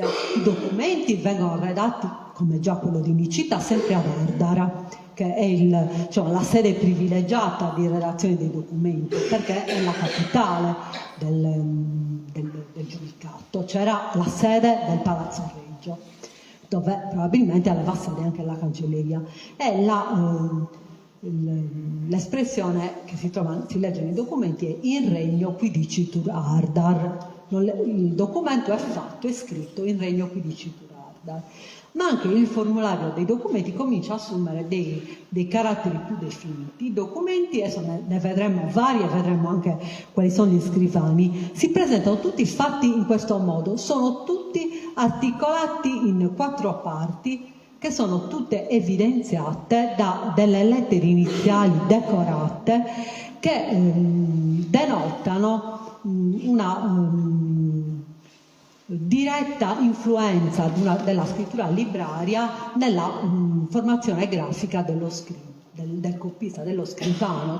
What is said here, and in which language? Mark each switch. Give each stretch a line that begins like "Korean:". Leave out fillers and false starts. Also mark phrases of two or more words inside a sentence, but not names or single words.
Italian: I documenti vengono redatti, come già quello di Nicita, sempre a Vardara, che è la sede privilegiata di redazione dei documenti, perché è la capitale del giudicato. C'era la sede del Palazzo Reggio, dove probabilmente aveva sede anche la cancelleria. E l'espressione che si legge nei documenti è
Latin: in regno qui dicitur ardar.
Italian: Il documento è scritto
Latin: in regno qui dicitur ardar.
Italian: ma anche il formulario dei documenti comincia a assumere dei caratteri più definiti. I documenti, adesso ne vedremo vari e vedremo anche quali sono gli scrivani, si presentano tutti fatti in questo modo, sono tutti articolati in 4 parti che sono tutte evidenziate da delle lettere iniziali decorate che denotano una diretta influenza della scrittura libraria nella formazione grafica del copista, dello scrivano.